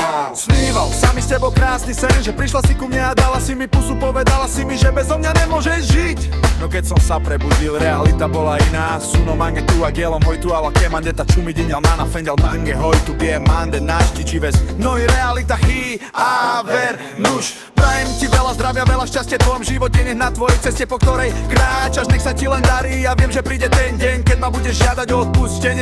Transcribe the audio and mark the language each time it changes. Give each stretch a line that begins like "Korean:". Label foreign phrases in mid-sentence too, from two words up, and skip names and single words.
Slovak: Sníval sa mi s tebou krásny sen, že prišla si ku mne a dala si mi pusu, povedala si mi, že bezo mňa nemôžeš žiť. No keď som sa prebudil, realita bola iná.
Romany: Suno mange tu a gelom hoj tu ala kemande ta čumi dinjal nana fendjal mange hoj tu bije mande našti čives. No i realita hi a ver nuž.
Slovak: Prajem ti veľa zdravia, veľa šťastia v tvojom živote, nech na tvojej ceste, po ktorej kráčaš, nech sa ti len darí. Ja viem, že príde ten deň, keď ma budeš žiadať o odpustenie.